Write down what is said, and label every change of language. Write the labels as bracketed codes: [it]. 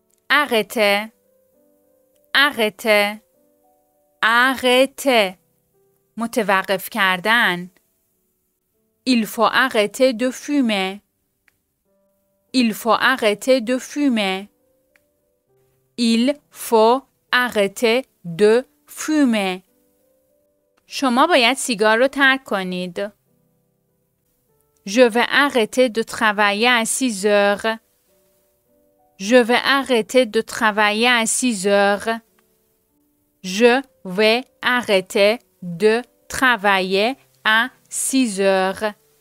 [fr] arrêter. arrêter. arrêter. [fa] متوقف کردن. [fr] Il faut arrêter de fumer. Il faut arrêter de fumer. Il faut arrêter de fumer. [fa] شما باید سیگار رو ترک کنید. [fr] Je vais arrêter de travailler à 6 heures. Je vais arrêter de travailler à 6 heures. Je vais arrêter de travailler à 6 heures.